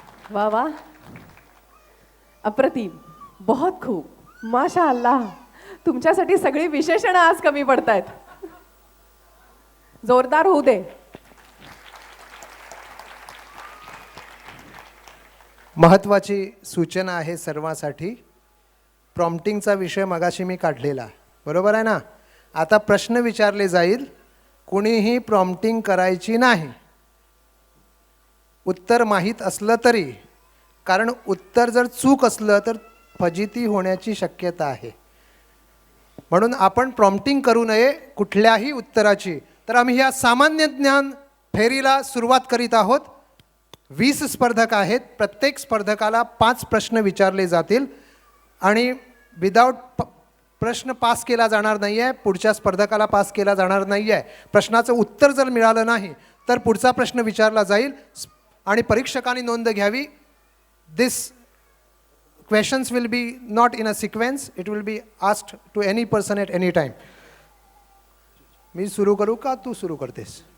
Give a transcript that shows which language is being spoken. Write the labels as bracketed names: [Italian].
[Marathi] वाह वाह, अप्रतिम, बहुत खूप, माशा अल्लाह. तुमच्यासाठी सगळी विशेषणं आज कमी पडतायत. जोरदार होऊ दे. महत्त्वाची सूचना आहे सर्वांसाठी. प्रॉम्प्टिंगचा विषय मगाशी मी काढलेला, बरोबर आहे ना. आता प्रश्न विचारले जाईल, कुणीही प्रॉम्प्टिंग करायची नाही उत्तर माहीत असलं तरी, कारण उत्तर जर चूक असलं तर फजिती होण्याची शक्यता आहे. म्हणून आपण प्रॉम्प्टिंग करू नये कुठल्याही उत्तराची. तर आम्ही ह्या सामान्य ज्ञान फेरीला सुरुवात करीत आहोत. 20 स्पर्धक आहेत. प्रत्येक स्पर्धकाला 5 प्रश्न विचारले जातील आणि विदाऊट प्रश्न पास केला जाणार नाही आहे, पुढच्या स्पर्धकाला पास केला जाणार नाही आहे. प्रश्नाचं उत्तर जर मिळालं नाही तर पुढचा प्रश्न विचारला जाईल आणि परीक्षकांनी नोंद घ्यावी. [English] This questions will be not in a sequence, it will be asked to any person at any time. [Marathi] मी सुरू करू का तू सुरू करतेस?